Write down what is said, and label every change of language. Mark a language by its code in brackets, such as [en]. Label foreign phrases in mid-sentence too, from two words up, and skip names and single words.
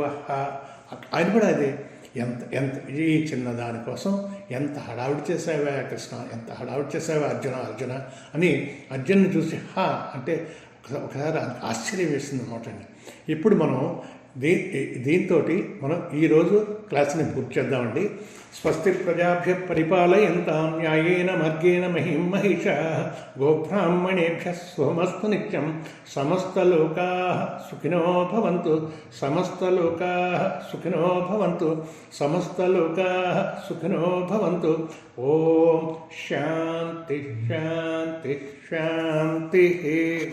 [te] ఆయన కూడా అదే, ఎంత ఎంత ఈ చిన్న దానికోసం ఎంత హడావుడి చేసావా కృష్ణ, ఎంత హడావుడి చేసావా అర్జున అని అర్జున్ని చూసి హా అంటే ఒకసారి ఆశ్చర్యం వేసింది అనమాట అండి. ఇప్పుడు మనం దీంతో మనం ఈరోజు క్లాస్ని పూర్తి చేద్దామండి. [sa] స్వస్తి ప్రజాభ్య పరిపాలయంతాం న్యాయేన మార్గేణ మహిం మహిషా గోబ్రాహ్మణేభ్య సోమస్తు నిత్యం సమస్తలోకా సుఖినో భవంతు సమస్తలోకా సుఖినో భవంతు సమస్తలోకా సుఖినో భవంతు. ఓం శాంతి శాంతి శాంతి.